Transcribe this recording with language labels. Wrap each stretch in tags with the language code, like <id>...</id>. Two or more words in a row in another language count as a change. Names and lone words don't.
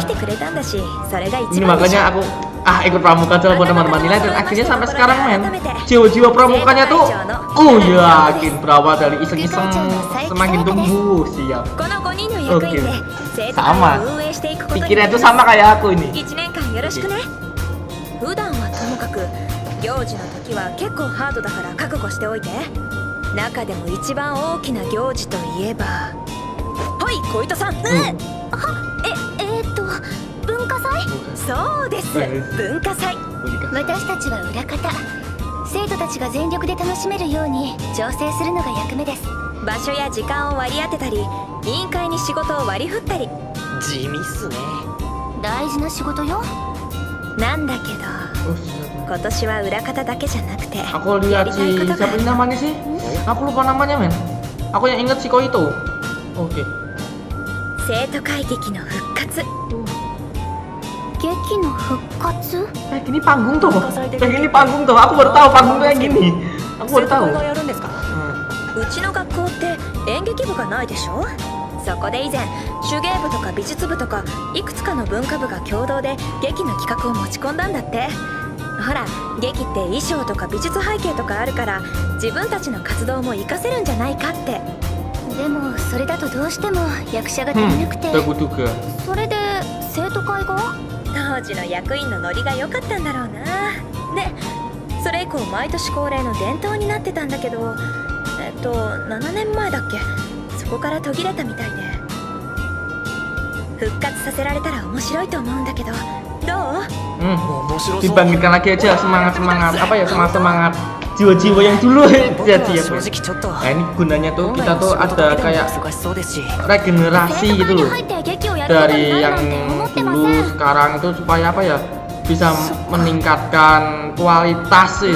<id>Ini makanya aku ikut pramuka coba buat nambah nilai dan akhirnya sampai sekarang men jiwa-jiwa pramukanya tuh yakin berawal dari iseng-iseng semakin tumbuh siap. Oke. Sama pikirannya itu sama kayak aku ini.</id> <ja>行事の時は結構ハードだから覚悟しておいて。中でも一番大きな行事といえば、はい、小糸さん。文化祭？そうです、文化祭。私たちは裏方。生徒たちが全力で楽しめるように調整するのが役目です。場所や時間を割り当てたり、委員会に仕事を割り振ったり。地味っすね。大事な仕事よ。なんだけど</ja> <id>Oh, siapa?</id> <ja>今年は裏方だけじゃなくて、</ja> <id>Aku lihat si siapa ini namanya sih? Aku lupa namanya men. Aku yang inget si Koito. Oke.</id> <ja>生徒会劇の復活。劇の復活？</ja> <id>Kayak gini panggung tuh. Kayak gini panggung tuh. Aku baru tahu panggung kayak gini. Aku baru tahu.</id> <ja>がやるんですか？うちの学校って演劇部がないでしょ。そこで以前手芸部とか美術部とかいくつかの文化部が共同で劇の企画を持ち込んだんだって。ほら、劇って衣装とか美術背景とかあるから自分たちの活動も活かせるんじゃないかって。でもそれだとどうしても役者が足りなくて、</ja> <id>Aku juga.</id> <ja>それで生徒会が？当時の役員のノリが良かったんだろうな。で、それ以降毎年恒例の伝統になってたんだけど、7年前だっけ、そこから途切れたみたいで。復活させられたら面白いと思うんだけど、どう？</ja> <id>Dibangkitkan lagi aja semangat apa ya, semangat jiwa-jiwa yang dulu jadi ya. Nah ini gunanya tuh kita tuh ada kayak regenerasi gitu loh dari yang dulu sekarang itu supaya apa ya, bisa meningkatkan kualitas sih.</id>